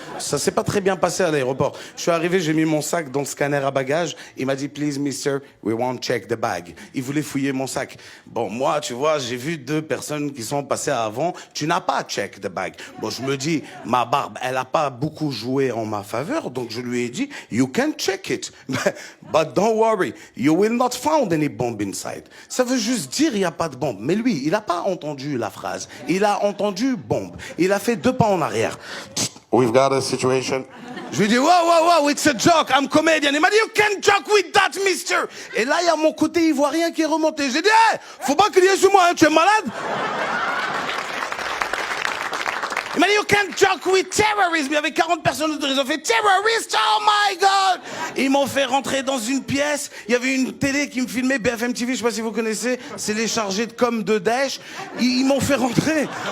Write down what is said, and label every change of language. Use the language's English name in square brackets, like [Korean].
[French] Ça s'est pas très bien passé à l'aéroport. Je suis arrivé, j'ai mis mon sac dans le scanner à bagages, il m'a dit, [English] please mister, we won't check the bag. [French] Il voulait fouiller mon sac. Bon, moi, tu vois, j'ai vu 2 personnes qui sont passées avant, tu n'as pas [English] check the bag. [French] Bon, je me dis, ma barbe, elle a pas beaucoup joué en ma faveur, donc je lui ai dit, [English] you can can check it. But don't worry, you will not find any bomb inside. [French] Ça veut juste dire il n'y a pas de bombe. Mais lui, il n'a pas entendu la phrase. Il a entendu bombe. Il a fait 2 pas en arrière. [English] We've got a situation. [French] Je lui dis, [English] wow, it's a joke, I'm comedian. [French] Il m'a dit, [English] you can't joke with that, mister. [French] Et là, il y a mon côté ivoirien qui est remonté. J'ai dit, hey, faut pas crier sur moi, hein, tu es malade? Il m'a dit, [English] you can't joke with terrorism. [French] Il y avait 40 personnes autour, ils ont fait [English] terrorist, oh my God. [French] Ils m'ont fait rentrer dans une pièce. Il y avait une télé qui me filmait, BFM TV, je sais pas si vous connaissez. C'est les chargés de com de Daesh. Ils m'ont fait rentrer.